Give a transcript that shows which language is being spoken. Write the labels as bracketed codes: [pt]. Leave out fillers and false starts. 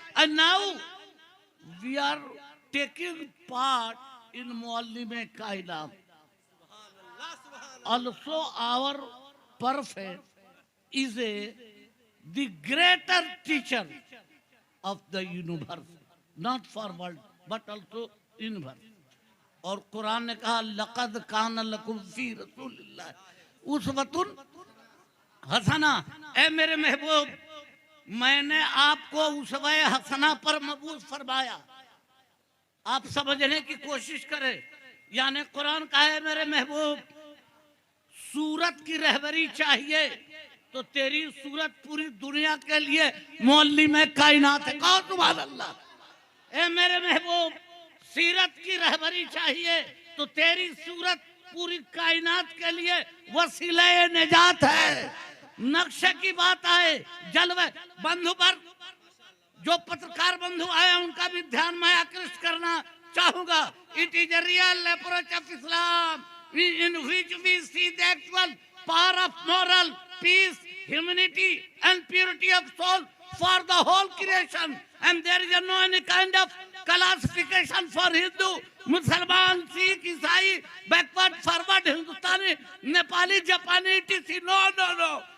[en] And now we are taking part in Muallim-e Kainat. Also, our prophet is the greater teacher of the universe, not for world, but also universe. [hi] और कुरान ने कहा [ar] लक़द कान लकुम फी रसूलिल्लाह उसवतुन हसना। [hi] ए मेरे महबूब, मैंने आपको उसवे हसना पर मबूस फरमाया। आप समझने की कोशिश करें, यानी कुरान कहा है मेरे महबूब सूरत की रहबरी चाहिए तो तेरी सूरत पूरी दुनिया के लिए मुअल्लिम कायनात है। कहो सुभान अल्लाह। ए मेरे महबूब सीरत की रहबरी चाहिए तो तेरी सूरत पूरी कायनात के लिए वसीले निजात है। नक्शे की बात आए, जलवे बंधु पर जो पत्रकार बंधु आए उनका भी ध्यान मैं आकृष्ट करना चाहूंगा। [en] It is a real approach of Islam in which we see the actual power of moral peace, humanity and purity of soul for the whole creation, and there is no any kind of classification for Hindu, Muslim, Sikh, Isai, backward, forward, Hindustani, Nepali, Japani, etc. No, no, no.